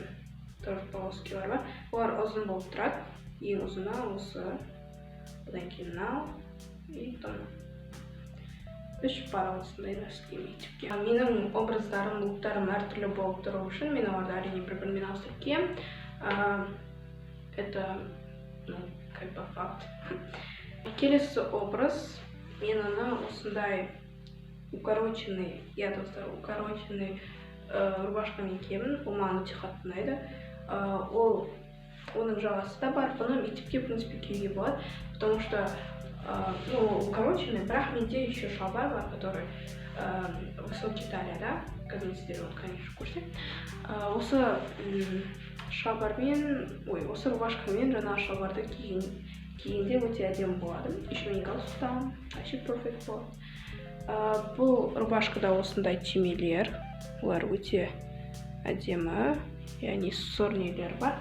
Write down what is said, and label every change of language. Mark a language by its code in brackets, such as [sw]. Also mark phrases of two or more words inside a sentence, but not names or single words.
[kk] Тоже полоскилар бар. Олар ұзын болып тұрады. Ең ұзына осы. Одан кейін мынау и 3 бара осындай носки мектепке. Менің образдарым, луктарым әртүрлі болып тұру үшін мен оларды әрине бір-бірімен ауыстырып киемін. [ru] Это, как бы факт. [kk] Келесі образ, мен оны осындай [ru] укороченный, укороченный [kk] рубашкамен киемін. Ол маған өте қатты ұнайды. Оның жағасы да бар. Бұны мектепке, [ru] в принципе, [kk] киюге болады, [ru] потому что укороченный, [kk] бірақ менде еще шалбар бар, [ru] который высокий талия, да? Қазір вот, конечно, в курсе. [kk] Осы шалбармен, осы рубашкамен жаңағы шалбарды кигенде өте әдемі болады. Еще мен галстук тағамын, вообще перфект болады. Бұл рубашкада осындай түймелер, олар өте әдемі, яғни сорнелер бар.